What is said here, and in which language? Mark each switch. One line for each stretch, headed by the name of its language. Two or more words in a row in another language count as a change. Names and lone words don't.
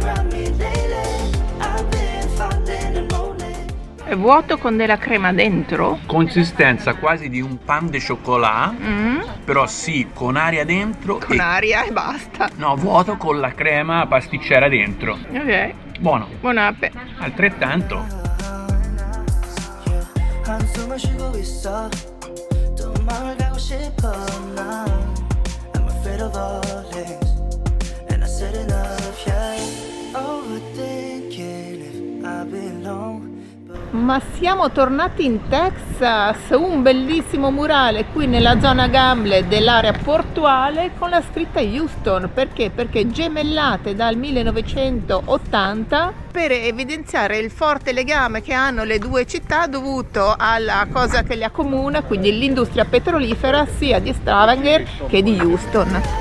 Italian: È vuoto con della crema dentro? Consistenza quasi di un
French: pan de chocolat,
Italian: però sì, con aria dentro. Con aria e basta. No, vuoto con la crema pasticcera dentro. Ok. Buono. Buon ape. Altrettanto.
Korean: 한숨을 쉬고 있어 또 마을 가고 싶어 난
English: I'm afraid of all things and I said enough yeah overthinking if I belong.
Italian: Ma siamo tornati in Texas, un bellissimo murale qui nella zona Gamble dell'area portuale con la scritta Houston. Perché? Perché gemellate dal 1980 per evidenziare il forte legame che hanno le due città dovuto alla cosa che le accomuna, quindi l'industria petrolifera sia di Stavanger che di Houston.